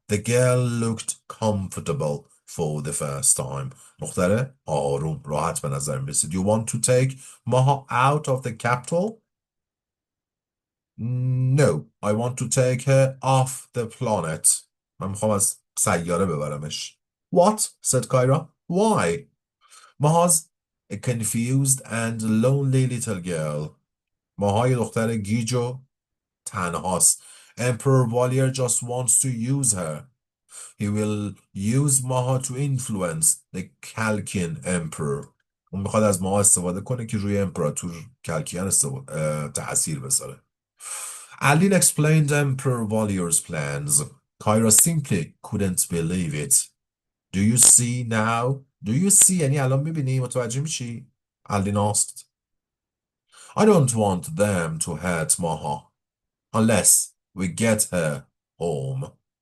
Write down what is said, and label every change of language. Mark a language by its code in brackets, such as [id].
[en] The girl looked comfortable for the first time. [fa] دختره آروم راحت به نظر می رسید. [en] You want to take Maha out of the capital? No, I want to take her off the planet. [fa] من میخوام از سیاره ببرمش. [en] What? said Kyra. Why? Maha's a confused and lonely little girl. [fa] ماهای دختر گیج و تنهاست. [en] Emperor Valier just wants to use her. He will use Maha to influence the Kalkian emperor. [fa] اون میخواد از ماها استفاده کنه که روی امپراتور کلکیان تأثیر بذاره. [en] Aldin explained Emperor Valier's plans. Kyra simply couldn't believe it. Do you see now? Do you see [fa] یعنی الان میبینی متوجه میشی؟ [en] Aldin asked. I don't want them to hurt Maha unless we get her home.